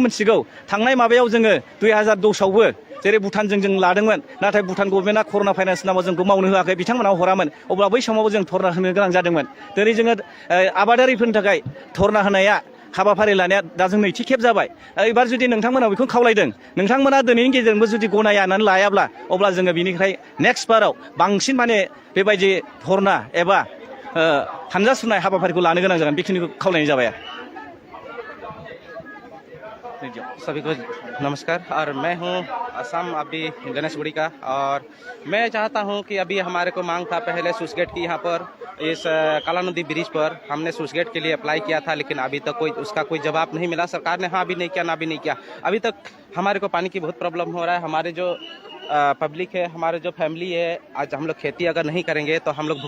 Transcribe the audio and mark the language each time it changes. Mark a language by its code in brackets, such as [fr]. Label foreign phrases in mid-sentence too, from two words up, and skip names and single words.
[brx] मिथिगौ थांनाय माबायाव जोङो 2010आवबो जेरै भुटानजों जों लादोंमोन नाथाय भुटान गभर्नमेन्टआ कर'ना भाइरास नामाव जोंखौ मावनो होआखै बिथांमोनाव हरामोन अब्ला बै समावबो जों धरना होनो गोनां जादोंमोन दिनै जोङो आबादारिफोरनि थाखाय धरना होनाया हाबाफारि लानाया दा जों नैथि खेब जाबाय एबार जुदि नोंथांमोना बेखौ खावलायदों नोंथांमोना दिनैनि गेजेरजोंबो जुदि गनायनानै लायाब्ला अब्ला जोङो बिनिफ्राय नेक्स्ट बाराव बांसिन माने बेबायदि धरना एबा हानजा सुनाय हाबाफारिखौ लानो गोनां जागोन बेखिनिखौ खावलायनाय जाबाय [hi] सभी को नमस्कार और मैं हूं असम अभी गणेशगुड़ी का और मैं चाहता हूं कि अभी हमारे को मांग था पहले स्विच गेट की यहाँ पर इस काला नदी ब्रिज पर हमने स्विच गेट के लिए अप्लाई किया था लेकिन अभी तक उसका कोई जवाब नहीं मिला सरकार ने हाँ भी नहीं किया ना भी नहीं किया अभी तक हमारे को पानी की बहुत प्रॉब्लम हो रहा है हमारे जो पब्लिक है हमारे जो फैमिली है आज हम लोग खेती अगर नहीं करेंगे तो हम लोग